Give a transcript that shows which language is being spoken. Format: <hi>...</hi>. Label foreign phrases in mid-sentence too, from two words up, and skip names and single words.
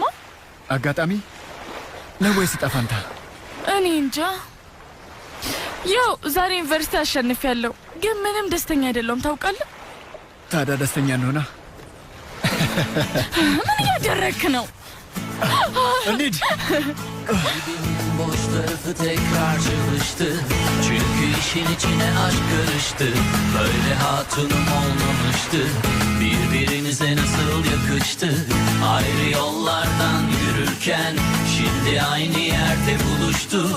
<am>አጋጣሚ ነው ወይስ ጠፋንታ? እኔ እንጃ። ያው ዛሬ ዩኒቨርሲቲ አሸንፊያለሁ፣ ግን ምንም ደስተኛ አይደለሁም ታውቃለህ። ታዲያ ደስተኛ እንሆና። ምን እያደረግክ ነው? እንሂድ።</am> <tr>Boş tarafı tekrar çalıştı. Çünkü işin içine aşk karıştı. Böyle hatunum olmamıştı. Birbirimize nasıl yakıştı. Ayrı yollardan yürürken şimdi aynı yerde buluştuk.</tr>